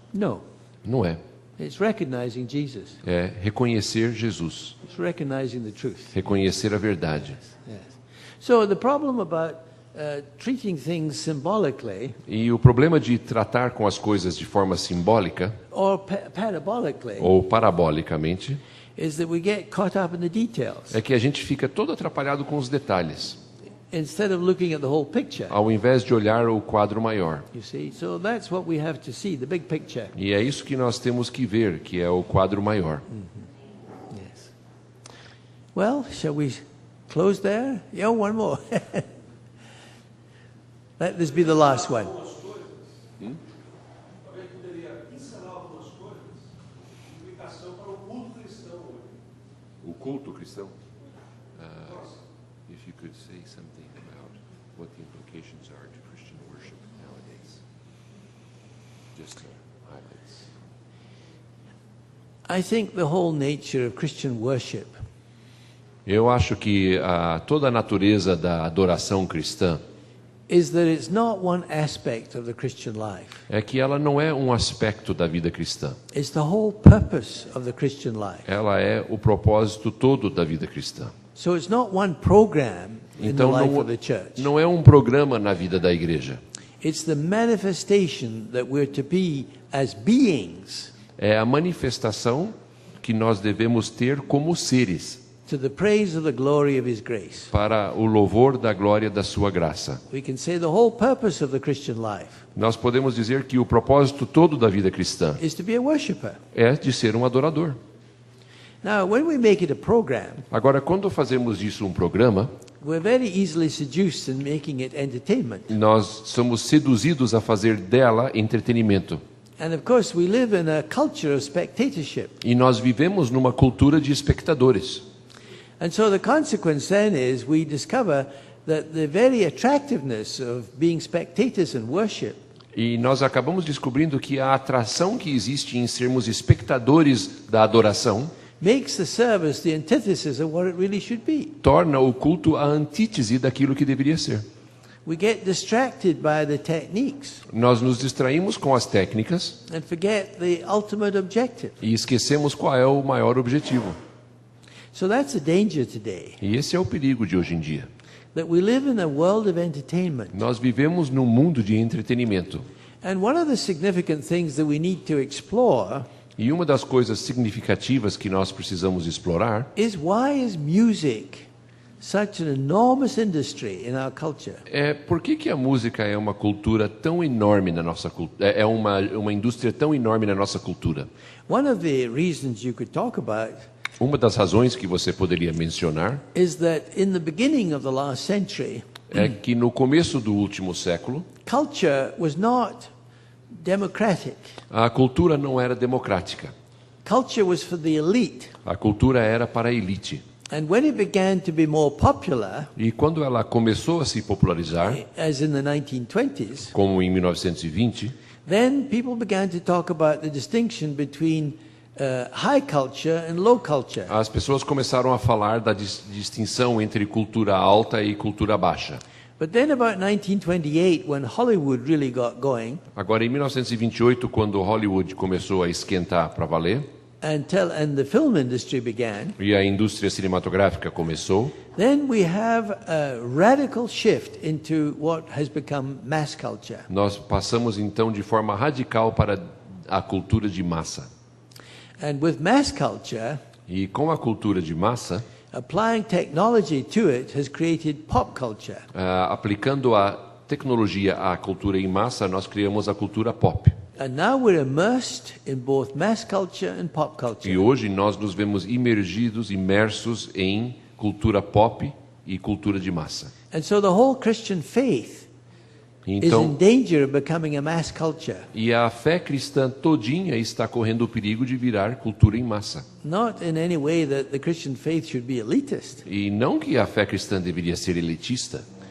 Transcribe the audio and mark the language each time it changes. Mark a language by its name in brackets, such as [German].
[English] No. [Portuguese] Não é. [English] It's recognizing Jesus. [Portuguese] É reconhecer Jesus, [English] It's recognizing the truth. [Portuguese] reconhecer a verdade. [English] Yes. So the problem about treating things symbolically [Portuguese] E o problema de tratar com as coisas de forma simbólica [English] or parabolically [Portuguese] ou parabolicamente [English] is that we get caught up in the details [Portuguese] é que a gente fica todo atrapalhado com os detalhes, [English] instead of looking at the whole picture. [Portuguese] ao invés de olhar o quadro maior. [English] You see, so that's what we have to see, the big picture. [Portuguese] E é isso que nós temos que ver, que é o quadro maior. [English] Yes. Well, shall we close there? Yeah, one more. Let this be the last one. [Portuguese] Talvez poderia ensinar algumas coisas, implicação para o culto cristão hoje. O culto cristão? [English] If you could say something about what the implications are to Christian worship nowadays. Just highlights. I think the whole nature of Christian worship [Portuguese] Eu acho que toda a natureza da adoração cristã [English] is that it's not one aspect of the Christian life. [Portuguese] é que ela não é um aspecto da vida cristã. [English] It's the whole purpose of the Christian life. [Portuguese] Ela é o propósito todo da vida cristã. [English] So it's not one program in the [Portuguese] Então [English] life of the church. [Portuguese] não é um programa na vida da igreja. [English] It's the manifestation that we're to be as beings [Portuguese] É a manifestação que nós devemos ter como seres [English] to the praise of the glory of His grace. [Portuguese] para o louvor da glória da sua graça. [English] We can say the whole purpose of the Christian life [Portuguese] Nós podemos dizer que o propósito todo da vida cristã [English] is to be a worshipper. [Portuguese] é de ser um adorador. [English] Now, when we make it a program, [Portuguese] Agora, quando fazemos disso um programa, [English] we're very easily seduced in making it entertainment. [Portuguese] nós somos seduzidos a fazer dela entretenimento. [English] And of course, we live in a culture of spectatorship. [Portuguese] E nós vivemos numa cultura de espectadores. [English] And so the consequence then is we discover that the very attractiveness of being spectators in worship [Portuguese] E nós acabamos descobrindo que a atração que existe em sermos espectadores da adoração [English] makes the service the antithesis of what it really should be. [Portuguese] torna o culto a antítese daquilo que deveria ser. [English] We get distracted by the techniques [Portuguese] Nós nos distraímos com as técnicas [English] and forget the ultimate objective. [Portuguese] e esquecemos qual é o maior objetivo. [English] So that's the danger today, [Portuguese] E esse é o perigo de hoje em dia. [English] that we live in a world of entertainment. [Portuguese] Nós vivemos num mundo de entretenimento. [English] And one of the significant things that we need to explore [Portuguese] E uma das coisas significativas que nós precisamos explorar [English] is why is music such an enormous industry in our culture? [Portuguese] é por que a música é uma cultura tão enorme na nossa cultura, é uma indústria tão enorme na nossa cultura. [English] One of the reasons you could talk about [Portuguese] Uma das razões que você poderia mencionar [English] is that in the beginning of the last century, [Portuguese] é que no começo do último século, [English] culture was not democratic. [Portuguese] a cultura não era democrática. [English] Culture was for the elite. [Portuguese] A cultura era para a elite. [English] And when it began to be more popular, [Portuguese] E quando ela começou a se popularizar, [English] as in the 1920s, [Portuguese] como em 1920, [English] then people began to talk about the distinction between high culture and low culture. [Portuguese] as pessoas começaram a falar da distinção entre cultura alta e cultura baixa. [English] But then about 1928, when Hollywood really got going, [Portuguese] Agora, em 1928, quando Hollywood começou a esquentar para valer, [English] and the film industry began, [Portuguese] e a indústria cinematográfica começou, [English] then we have a radical shift into what has become mass culture. [Portuguese] nós passamos então de forma radical para a cultura de massa. [English] And with mass culture, [Portuguese] E com a cultura de massa, [English] applying technology to it has created pop culture. [Portuguese] aplicando a tecnologia à cultura em massa, nós criamos a cultura pop. [English] And now we're immersed in both mass culture and pop [Portuguese] E [English] culture. [Portuguese] hoje nós nos vemos imersos em cultura pop e cultura de massa. [English] And so the whole Christian faith is in [Portuguese] Então, [English] danger of becoming a mass culture. [Portuguese] e a fé cristã todinha está correndo o perigo de virar cultura em massa. [English] Not in any way that the Christian faith should be elitist, [Portuguese] E não que a fé cristã deveria ser elitista.